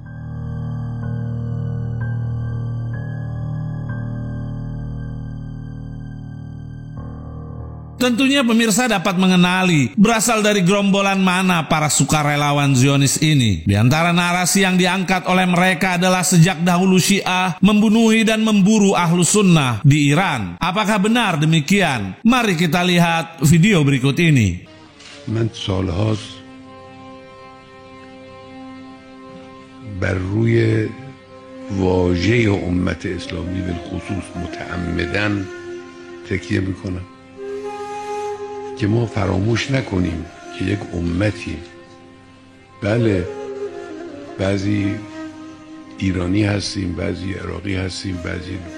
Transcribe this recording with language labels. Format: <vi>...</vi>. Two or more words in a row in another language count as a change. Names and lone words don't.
<id>Tentunya pemirsa dapat mengenali berasal dari gerombolan mana para sukarelawan Zionis ini. Di antara narasi yang diangkat oleh mereka adalah sejak dahulu Syiah membunuhi dan memburu Ahlus Sunnah di Iran. Apakah benar demikian? Mari kita lihat video berikut ini.</id> <fa>من سالهاست بر روی واژه امت اسلامی بالخصوص متعمداً تکیه میکنم که ما فراموش نکنیم که یک امتی، بله بعضی ایرانی هستیم، بعضی عراقی هستیم، بعضی</fa>